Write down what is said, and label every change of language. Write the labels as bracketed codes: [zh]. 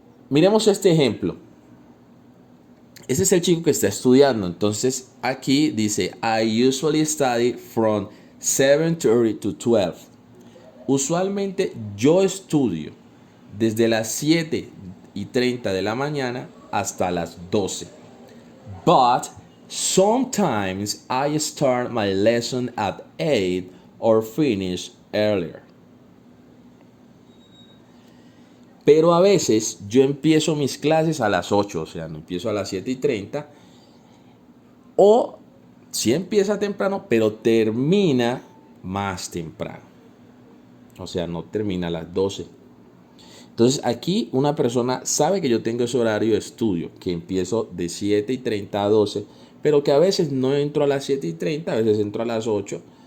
[es] Miremos este ejemplo. Ese es el chico que está estudiando. [en] Entonces aquí dice, I usually study from 7:30 to 12. [es] Usualmente yo estudio desde las 7:30 de la mañana hasta las 12. [en] But sometimes I start my lesson at 8 or finish earlier. [es] Pero a veces yo empiezo mis clases a las 8, o sea, no empiezo a las 7:30. O sí empieza temprano, pero termina más temprano. O sea, no termina a las 12. Entonces aquí una persona sabe que yo tengo ese horario de estudio, que empiezo de 7:30 a 12, pero que a veces no entro a las 7:30, a veces entro a las 8.